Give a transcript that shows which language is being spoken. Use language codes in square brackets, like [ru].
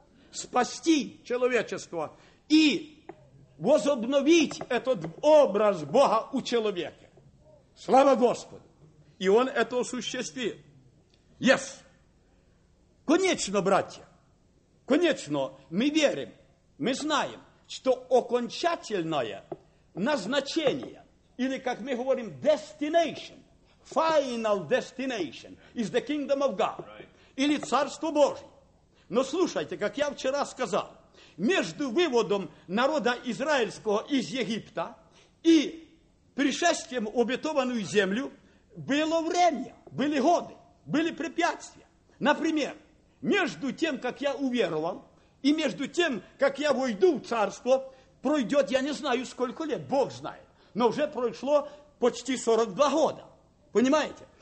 [ru] Спасти человечество и возобновить этот образ Бога у человека. Слава Господу! И Он это осуществил. Yes! Конечно, братья, конечно, мы верим, мы знаем, что окончательное назначение, или, как мы говорим, [en] destination, final destination is the kingdom of God, right. [ru] Или Царство Божие. Но слушайте, как я вчера сказал, между выводом народа израильского из Египта и пришествием в обетованную землю было время, были годы, были препятствия. Например, между тем, как я уверовал, и между тем, как я войду в царство, пройдет, я не знаю, сколько лет, Бог знает, но уже прошло почти 42 года. Понимаете?